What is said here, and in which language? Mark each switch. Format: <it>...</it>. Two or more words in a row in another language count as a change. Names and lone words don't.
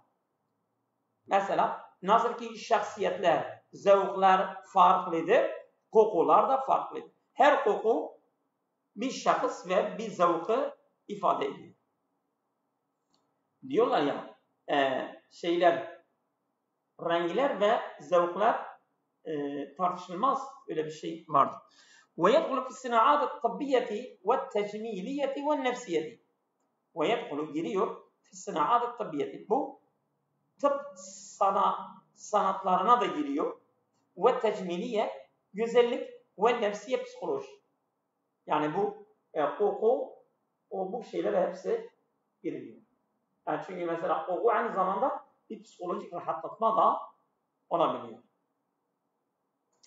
<tr>Mesela nasıl ki şahsiyetler, zevkler farklıdır, kokular da farklıdır. Her koku bir şahıs ve bir zevki ifade ediyor. Diyorlar ya, renkler ve zevkler tartışılmaz, öyle bir şey vardır.</tr> <ar>ويدخل في الصناعات الطبية والتجميلية والنفسية. ويدخل giriyor في الصناعات الطبية.</ar> <tr>Bu tıp sanatlarına da giriyor. Ve tecmiliye, güzellik ve nefsiye, psikoloji. Yani bu koku, bu şeyler hepsi giriyor. Yani çünkü mesela koku aynı zamanda bir psikolojik rahatlatma da olabiliyor.</tr>